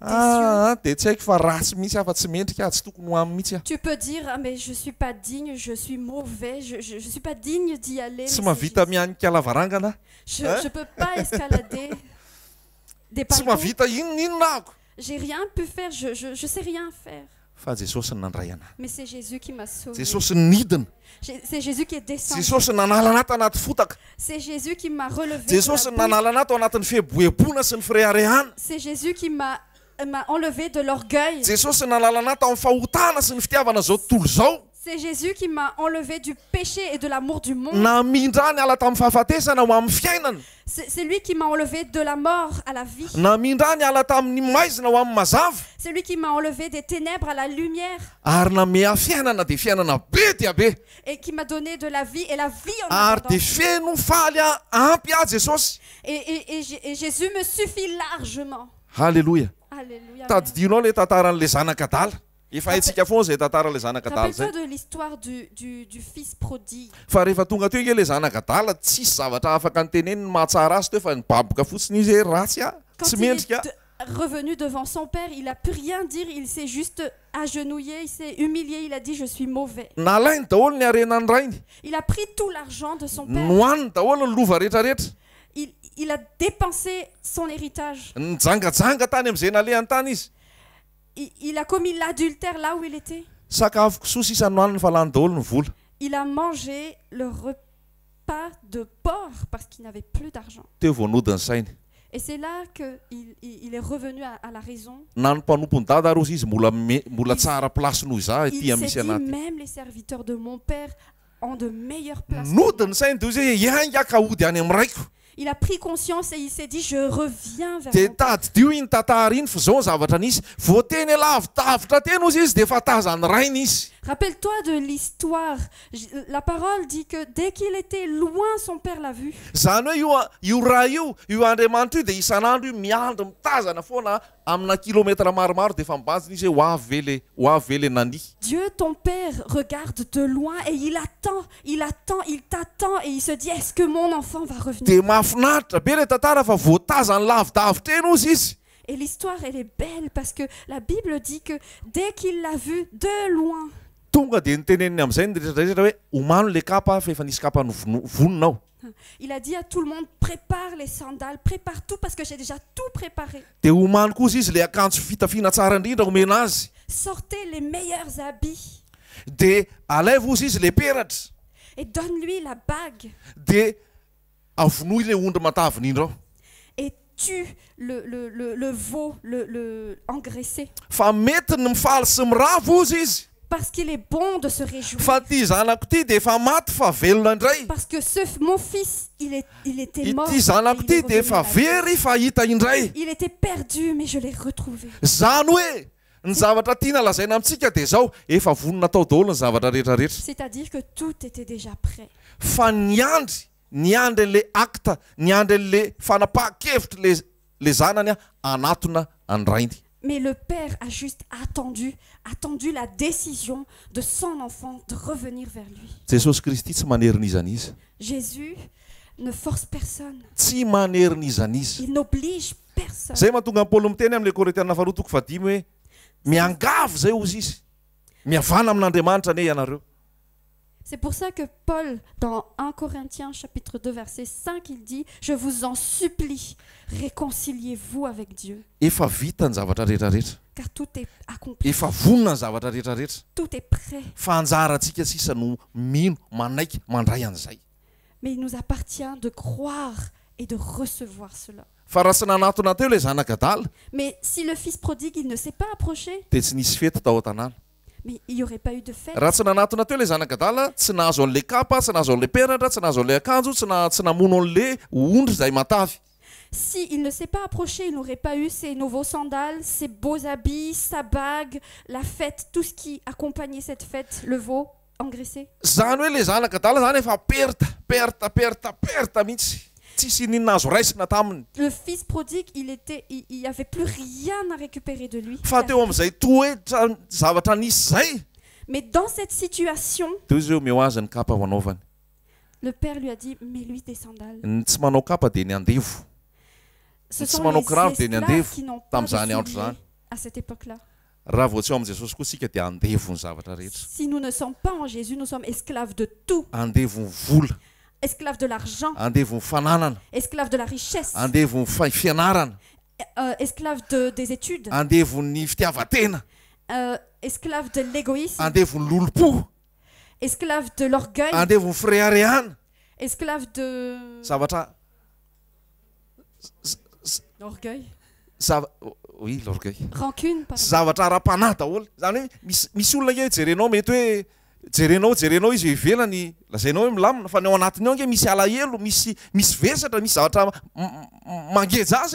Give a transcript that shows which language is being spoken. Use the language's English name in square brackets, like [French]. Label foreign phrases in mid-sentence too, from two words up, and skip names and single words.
[Malagasy] Dia tsy haiko fa ratsy mihitsy afa tsy mendrika tsy tokony ho amin'ny mihitsy a. [French] tu peux dire ah mais je suis pas digne, je suis mauvais, je suis pas digne d'y aller. [Malagasy] Tsy [French] mais [Malagasy] mahavita [French] c'est [Malagasy] mihanika lavarangana. [French] Jésus. Je peux pas escalader des [Malagasy] Tsy [French] balcons. [Malagasy] mahavita inona ako. [French] J'ai rien pu faire, je sais rien faire. [Malagasy] Fa Jesosy ny nandray anahy. [French] Mais c'est Jésus qui m'a sauvé. [Malagasy] Jesosy ny nidina. [French] C'est Jésus qui est descendu. Jesosy ny nanala anaty anaty fotaka. C'est Jésus qui m'a relevé. de [Malagasy] Jesosy [French] la [Malagasy] ny [French] boue. [Malagasy] nanala anaty ao anatin'ny fiheboheboana sy ny fireharehana. [French] C'est Jésus qui m'a enlevé de l'orgueil. [Malagasy] Jesosy ny nanala anaty ao amin'ny fahotana sy ny fitiavana zao tontolo zao. [French] C'est Jésus qui m'a enlevé du péché et de l'amour du monde. [Malagasy] Namindra ny ala tamin'ny fahafatesana ho amin'ny fiainana. [French] C'est lui qui m'a enlevé de la mort à la vie. [Malagasy] Namindra ny ala tamin'ny maizina ho amin'ny mazava. [French] C'est lui qui m'a enlevé des ténèbres à la lumière [Malagasy] Ary namea fiainana dia fiainana be dia be. [French] et qui m'a donné de la vie et la vie en [Malagasy] Ary dia [French] abondance. [Malagasy] feno faly ampy a Jesosy. [French] Et Jésus me suffit largement. [Malagasy] Halleluja. [French] Alléluia. [Malagasy] Tadidinao le tantaran'le zanak'adala. Efa haintsika foana zay tantaran'le zanak'adala zay. [French] Rappelle-toi de l'histoire du fils prodigue. [Malagasy] Fa rehefa tonga teo le zanak'adala tsisy zavatra afaka nyteneniny mahatsara azy teo fa nibaboka fotsiny izy ratsy a. [French] Quand [Malagasy] Tsy [French] il [Malagasy] mendrika. [French] est revenu devant son père, il n'a pu rien dire. Il s'est juste agenouillé, il s'est humilié. Il a dit, je suis mauvais. [Malagasy] Nalainy daholo ny arenany rainy. [French] Il a pris tout l'argent de son père. [Malagasy] Nohaniny daholo ny lova rehetrarehetra. [French] Il a dépensé son héritage. [Malagasy] Nijangajanga tany amin'izay nalehany tany izy. [French] Il a commis l'adultère là où il était. [Malagasy] Sakafo kisoa sisa nohaniny fa lany daholo ny vola. [French] Il a mangé le repas de porc parce qu'il n'avait plus d'argent. [Malagasy] Teo voanodiny sainy. [French] Et c'est là qu'il est revenu à la raison. [Malagasy] Na ny mpanompo ny dada ary ozy izy mbola tsara place noho za [French] Il [Malagasy] ity misy [French] s'est dit, [Malagasy] anaty. [French] même les serviteurs de mon père ont de meilleures places. [Malagasy] Nodiny sainy dia ozy ianga ka ody any amin'ny raiko. [French] Il a pris conscience et il s'est dit, je reviens vers [Malagasy] Dia [French] mon père. [Malagasy] tadidio iny tantara iny fa zao ny zavatra nisy. Voateny lavidavitra teny ozy izy dia efa tazany rainy izy. [French] Rappelle-toi de l'histoire. La parole dit que dès qu'il était loin, son père l'a vu. [Malagasy] Zany hoe io raha io Andriamanitra io dia isan'andro io miandry mitazana foana amina kilometra maromaro dia efa mibaziny izy hoe ho avy le nani. [French] Dieu, ton père, regarde de loin et il t'attend et il se dit, est-ce que mon enfant va revenir? [Malagasy] Dia mahafinaritra be le tantara fa voatazany lavidavitra eny ozy izy. [French] Et l'histoire, elle est belle parce que la Bible dit que dès qu'il l'a vu de loin, [Malagasy] Tonga dia niteneniny amin'izay ny rehetrarehetra hoe omano le kapa fa efa nisy kapa vononao. [French] il a dit à tout le monde, prépare les sandales, prépare tout parce que j'ai déjà tout préparé. [Malagasy] Dia omano kosa izy le akanjo fitafiana tsara indrindra omena azy. [French] Sortez les meilleurs habits [Malagasy] Dia alaivo ozy izy le peratra. [French] et donne-lui la bague. [Malagasy] Dia avonoy le ondry mataviny iny rao [French] et tue le veau, engraissé. [Malagasy] fa mety ny mifaly sy miravo ozy izy [French] Parce qu'il est bon de se réjouir. [Malagasy] fa ty zanako ty de efa maty fa velona indray [French] Parce que mon fils, il était mort. [Malagasy] ity zanako [French] et il [Malagasy] ty [French] est [Malagasy] de [French] revenu [Malagasy] efa [French] à la vie. [Malagasy] very fa hita indray [French] Il était perdu, mais je l'ai retrouvé. [Malagasy] zany hoe ny zavatra tiana lazaina amintsika de zao efa vonona tao daholo ny zavatra rehetrarehetra [French] C'est-à-dire que tout était déjà prêt. [Malagasy] fa ny andry le acte ny andry le fanapaha-kevitra le zanany anatona andrainy. [French] Mais le père a juste attendu la décision de son enfant de revenir vers lui. [Malagasy] Jesosy Kristy tsy manerin''izany izy [French] Jésus ne force personne. [Malagasy] tsy manerin''izany izy [French] Il n'oblige personne. [Malagasy] zay mahatonga Paoly miteny amin'le Korintiana faharoa toko fadimy hoe miangavo zay ozy izy miavana amin'Andriamanitra ane ianareo. [French] C'est pour ça que Paul, dans 1 Corinthiens chapitre 2 verset 5, il dit « Je vous en supplie, réconciliez-vous avec Dieu. [Malagasy] Efa vita ny zavatra rehetrarehetra [French] Car tout est accompli, [Malagasy] efa vonona ny zavatra rehetrarehetra [French] tout est prêt. [Malagasy] fa anjarantsika sisa no mino manaiky mandray an'izay [French] Mais il nous appartient de croire et de recevoir cela. [Malagasy] fa raha tsy nanatona teo le zanak'adala [French] Mais si le fils prodigue, il ne s'est pas approché, [Malagasy] de tsy nisy fety tao an-tanàna. [French] mais il n'y aurait pas eu de fête. [Malagasy] Raha tsy nanatona teo le zanak'adala tsy nahazo an'le kapa tsy nahazo an'le peratra tsy nahazo an'le akanjo tsy namono an'le ondry zay matavy. [French] Si il ne s'est pas approché, il n'aurait pas eu ses nouveaux sandales, ses beaux habits, sa bague, la fête, tout ce qui accompagnait cette fête, le veau engraissé. [Malagasy] Zany hoe le zanak'adala zany efa perta mihitsy tsisy ninona azo raisina taminy [French] Le fils prodigue, il n'y avait plus rien à récupérer de lui. [Malagasy] fa teo amin'izay toa hoe zavatra nisy zay [French] Mais dans cette situation, [Malagasy] teo izy eo meo azy ny kapa ho anaovany [French] le père lui a dit, mets-lui des sandales. [Malagasy] ny tsy manao kapa de ny andevo [French] Ce [Malagasy] Tsy [French] sont [Malagasy] manao [French] les [Malagasy] kiraro dia ny [French] esclaves [Malagasy] andevo [French] qui n'ont pas de [Malagasy] tamin'izany andro [French] souliers [Malagasy] zany. [French] à cette époque-là. [Malagasy] raha vao tsy eo amin'i Jesosy koa sika dia andevo ny zavatra rehetra [French] Si nous ne sommes pas en Jésus, nous sommes esclaves de tout. [Malagasy] andevo ny vola [French] Esclaves de l'argent, [Malagasy] andevo ny fananana [French] esclaves de la richesse, [Malagasy] andevo ny fianarana [French] esclaves des études, [Malagasy] andevo ny fitiavatena [French] esclaves de l'égoïsme, [Malagasy] andevo ny lolopo [French] esclaves de l'orgueil, [Malagasy] andevo ny firehareana [French] esclaves de... [Malagasy] zavatra [French] L'orgueil. oui l'orgueil Rancune, pardon. [Malagasy] zavatra ara-panahy daholo zany hoe misy olona nge jerenao mety hoe jerenao izy ivelany lazainao hoe milamina fa ny ao anatiny ao nge misy alahelo misy vesatra misy zavatra mangeja azy